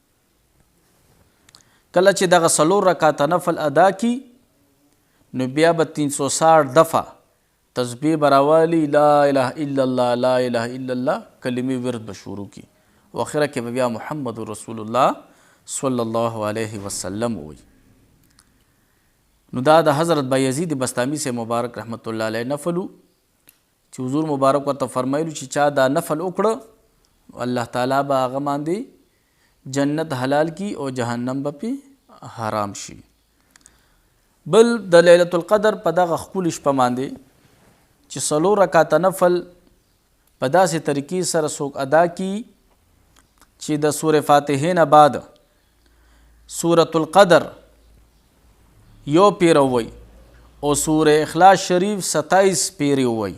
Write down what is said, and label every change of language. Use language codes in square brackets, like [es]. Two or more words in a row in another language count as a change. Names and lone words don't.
[ps] کله چې دغه 4 رکعاته نفل ادا کی نو بیا به 360 دفعه تسبیح براوالی [ar] لا اله الا الله لا اله الا الله [ps] کلمې ورد به شروع کی او اخره کې بیا محمد رسول الله [ar] صلی الله علیه وسلم [ps] وایي. نو دا د حضرت بایزید بسطامی سے مبارک [ar] رحمت الله علیه [ps] نفلو چې حضور مبارک ورته فرمایلو چې چا دا نفل وکړه الله تعالی به هغه باندې جنت حلال کی او جهنم به پې حرام شي. بل د لیلة القدر په دغه ښکلي شپه باندې چې 4 رکعاته نفل په داسې طریقې سره څوک ادا کی چې د سورة فاتحې نه بعد سورة القدر 1 پیره وایي او سورة اخلاص شریف 27 پیرې وایي.